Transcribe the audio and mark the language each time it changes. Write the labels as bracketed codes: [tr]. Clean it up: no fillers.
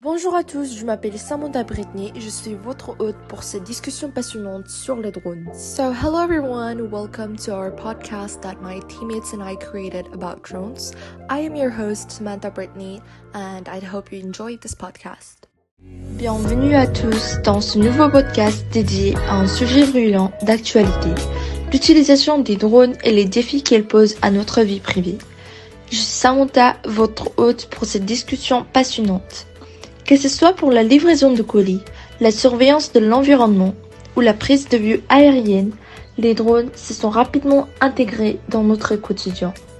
[fr] Bonjour à tous, je m'appelle Samantha Brittany et je suis votre hôte pour cette discussion passionnante sur les drones. [en] So hello everyone, welcome to our podcast that my teammates and I created about drones. I am your host Samantha Brittany and I hope you enjoy this podcast. [fr] Bienvenue à tous dans ce nouveau podcast dédié à un sujet brûlant d'actualité, l'utilisation des drones et les défis qu'elles posent à notre vie privée. Je suis Samantha, votre hôte pour cette discussion passionnante. Que ce soit pour la livraison de colis, la surveillance de l'environnement ou la prise de vue aérienne, les drones se sont rapidement intégrés dans notre quotidien.